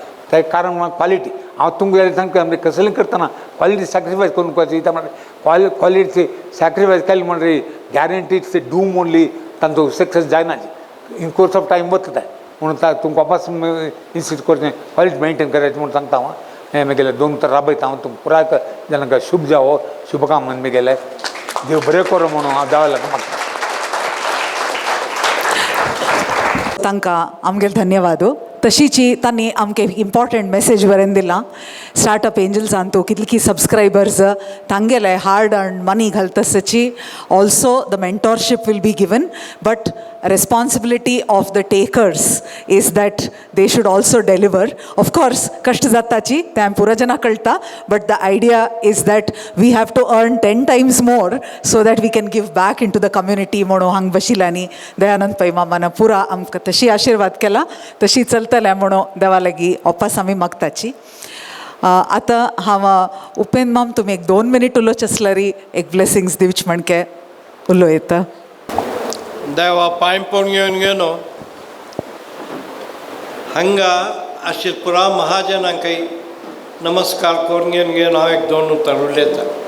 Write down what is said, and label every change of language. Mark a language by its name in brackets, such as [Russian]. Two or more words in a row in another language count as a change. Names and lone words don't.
[Konkani] तें कारण म्हाका क्वॉलिटी हांव तुमकां सांगता आमी कसलें करतना [English] quality sacrifice [Konkani] करूंक पाहिजे त्या म्हळ्यार [English] quality sacrifice [Konkani] केलें म्हणल्यार [English] guarantee it's a doom only [Konkani] तांचो सक्सेस जायनाची [English] in course of time [Konkani] वता म्हणून तुमकां वापस इन्स्टिट्यूट करचें [English] quality maintain [Konkani] करायचें म्हणून सांगता हांव हें म्हगेलें 2 उतर राबयता हांव तुमकां पुराय जाणांक शुभ जावो शुभकामना म्हगेलें देव बरें करूं म्हणून हांव देवाक मागता. तांकां आमगेले धन्यवाद. तशीची तांणी आमकां इम्पॉर्टंट मेसेज बरें दिलां स्टार्टअप एंजल्सान तूं कितली की सबस्क्रायबर्स तांगेले [English] hard earn money घालतसची also the mentorship will be given बट responsibility of the takers is that they should also deliver. Of course, [Konkani] कष्ट जाताची तें आमी पुरो जाणां कळटा, [English] but the idea is that we have to earn 10 times more so that we can give back into the community. [Konkani] म्हणून हांग बशिल्यांनी दयानंद पै मामान पुरा आमकां तशी आशिर्वाद केला, तशी चलतले म्हणून देवा लागीं ओपास आमी मागताची. आतां हांव उपेंद्र माम तुमी एक 2 मिनीट उलोवचे आसल्यार एक ब्लेसिंग्स दिवचे म्हणके उलोयता. देवा पांय पडून घेवन हांगा आशिल्ल्या पुरा महाजनांकय नमस्कार करून घेवन हांव एक 2 उतर उलयतां.